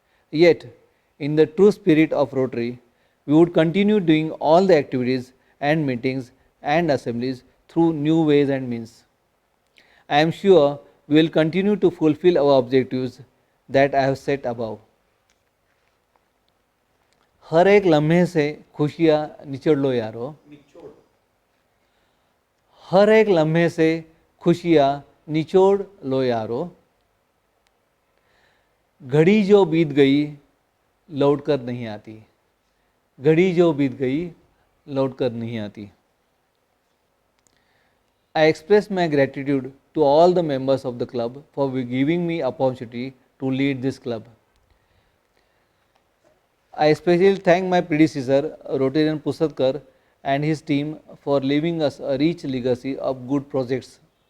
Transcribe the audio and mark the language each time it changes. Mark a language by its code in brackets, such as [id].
[en] Yet, in the true spirit of Rotary, we would continue doing all the activities and meetings and assemblies through new ways and means. I am sure we will continue to fulfill our objectives that I have set above. [hi] हर एक लम्हे से खुशियाँ निचोड़ लो यारो, हर एक लम्हे से खुशियाँ निचोड़ लो यारो, घड़ी जो बीत गई लौट कर नहीं आती, घड़ी जो बीत गई लौट कर नहीं आती. [en] I express my gratitude to all the members of the club for giving me opportunity to lead this club. I especially thank my predecessor, Rotarian Pusatkar, and his team for leaving us a rich legacy of good projects.